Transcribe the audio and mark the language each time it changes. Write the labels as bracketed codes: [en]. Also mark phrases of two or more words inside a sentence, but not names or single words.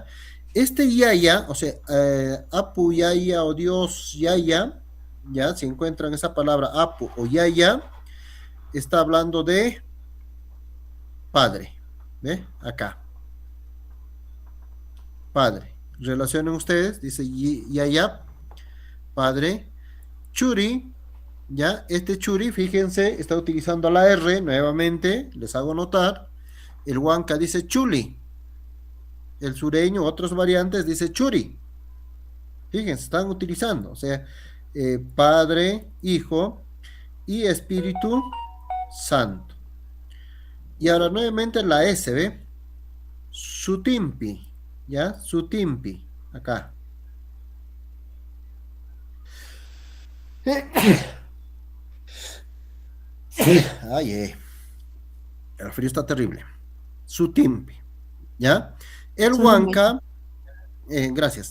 [es] Este Yaya, o sea, [qu] Apu Yaya o Dios Yaya, [es] ¿ya? Si encuentran esa palabra Apu o Yaya, está hablando de padre, ¿ve? Acá, padre. Relacionen ustedes, dice Yaya, padre. Churi, ¿ya? Este churi, fíjense, está utilizando la R nuevamente, les hago notar. El huanca dice chuli. El sureño, otras variantes, dice churi. Fíjense, están utilizando, o sea, Padre, Hijo y Espíritu Santo. Y ahora nuevamente la S, ¿ve? Sutimpi, ¿ya? Sutimpi, acá. Ay, el frío está terrible. Sutimpi, ¿ya? El Solamente. huanca, gracias.